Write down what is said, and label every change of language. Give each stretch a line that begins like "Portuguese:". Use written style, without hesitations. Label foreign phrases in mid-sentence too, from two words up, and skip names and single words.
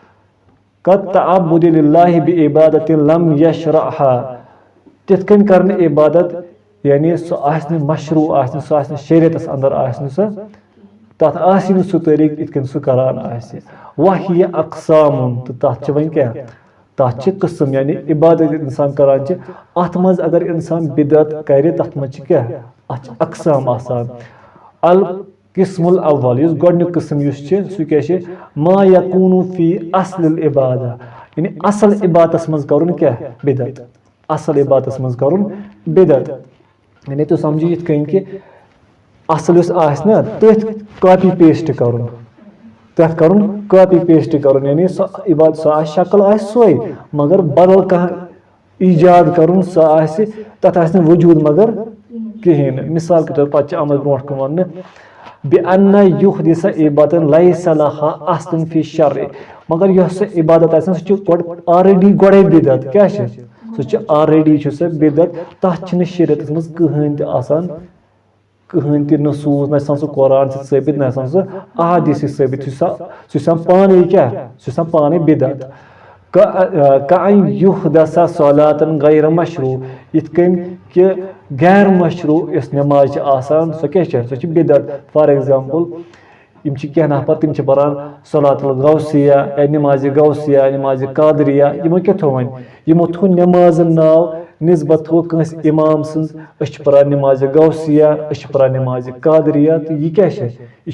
Arabic: کالتعبد للہ بعبادۃ لم یشرعہا
Kashmiri: تِتھ کٔنۍ کرنہٕ عبادت یعنی سُہ آسہِ نہٕ مشروٗع آسہِ نہٕ سُہ آسہِ نہٕ شریعتس انٛدر آسہِ نہٕ سۄ تتھ آسہِ نہٕ سُہ طریٖقہٕ یِتھ کٔنۍ سُہ کران آسہِ وہیہ اقسامُن تہٕ تتھ چھِ وۄنۍ کیٛاہ تتھ چھِ قٕسم یعنی عبادت اِنسان کران چھِ اتھ منٛز اگر اِنسان بدعت کرِ تتھ منٛز چھِ کیٛاہ اتھ چھِ اقسام آسان
Arabic: القسم الاول
Kashmiri: یُس گۄڈنیُک قٕسم یُس چھِ سُہ کیٛاہ چھِ
Arabic: ما یکوٗنُ فی اصل العبادہ
Kashmiri: یعنی اصل عبادتس منٛز کرُن کیٛاہ بدعت اصل عبادتس منٛز کرُن بدعت یعنی تُہۍ سمجھِو یِتھ کٔنۍ کہِ اصل یُس آسہِ نا تٔتھۍ
English: copy paste
Kashmiri: کرُن تتھ کرُن
English: copy paste
Kashmiri: کرُن یعنی سۄ عبادت سۄ آسہِ شکل آسہِ سۄے مگر بدل کانٛہہ ایجاد کرُن سۄ آسہِ تتھ آسہِ نہٕ وجوٗد مگر کہیٖنۍ نہٕ
Urdu: مثال کے طور
Kashmiri: پتہٕ چھِ آمٕژ برونٛٹھ کُن وننہٕ
Arabic: بِأَنَّ يُحْدِثَ عِبَادَةً لَيْسَ لَهَا أَصْلٌ فِي الشَّرْعِ
Kashmiri: مگر یۄس سۄ عبادت آسہِ سُہ چھِ آلریڈی گۄڈے بدعت کیٛاہ چھِ سُہ چھِ آلریڈی چھِ سۄ بدعت تتھ چھِنہٕ شریعتس منٛز کٕہٕنۍ تہِ آسان کٕہٕنۍ تہِ نصوٗص نہ آسان سُہ قرآن سۭتۍ ثٲبت نہ آسان سُہ احادیٖث سۭتۍ ثٲبت سُہ چھُ آسان پانے کیٛاہ سُہ چھُ آسان پانے بدعت
Arabic: کأن یُحدث صلاۃ غیر مشروع
Kashmiri: یِتھ کٔنۍ کہِ غیر مشروع یۄس نٮ۪ماز چھِ آسان سۄ کیٛاہ چھِ سۄ چھِ بدعت
English: for example
Kashmiri: یِم چھِ کینٛہہ نفر تِم چھِ پران صلات الغوثیہ یا نمازِ غوثیہ نمازِ قادریہ یِمو کیٛاہ تھوٚو وۄنۍ یِمو تھوٚو نٮ۪مازن ناو نسبت تھوٚو کٲنٛسہِ اِمام سٕنٛز أسۍ چھِ پران نمازِ غوثیہ أسۍ چھِ پران نمازِ قادریہ تہٕ یہِ کیٛاہ چھِ یہِ